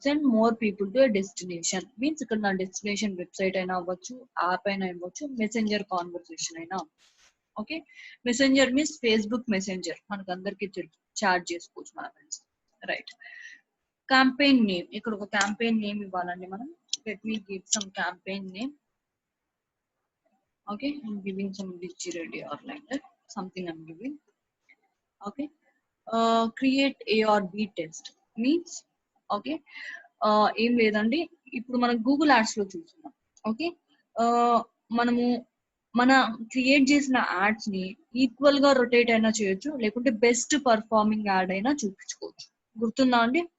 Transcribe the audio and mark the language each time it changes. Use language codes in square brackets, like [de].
[en] Send more people to destination. [te] Means ఇక్కడ నా destination website అయినా అవ్వచ్చు, యాప్ అయినా అవ్వచ్చు, మెసెంజర్ కాన్వర్సేషన్ అయినా. Okay, messenger means Facebook messenger, మనకు అందరికి చాట్ చేసుకోవచ్చు మన ఫ్రెండ్స్. రైట్. క్యాంపెయిన్ నేమ్, ఇక్కడ ఒక క్యాంపెయిన్ నేమ్ ఇవ్వాలండి మనం. [en] Let me give some campaign name. Okay, I'm giving some Digi Ready or like that, something I'm giving. Okay, create A or B test means, [te] okay, ఏం లేదండి, ఇప్పుడు మనం Google ads లో చూస్తున్నాం. ఓకే, మనము మన క్రియేట్ చేసిన యాడ్స్ ని ఈక్వల్ గా రొటేట్ అయినా చేయొచ్చు, లేకుంటే బెస్ట్ పర్ఫార్మింగ్ యాడ్ అయినా చూపించుకోవచ్చు. గుర్తుందా అండి?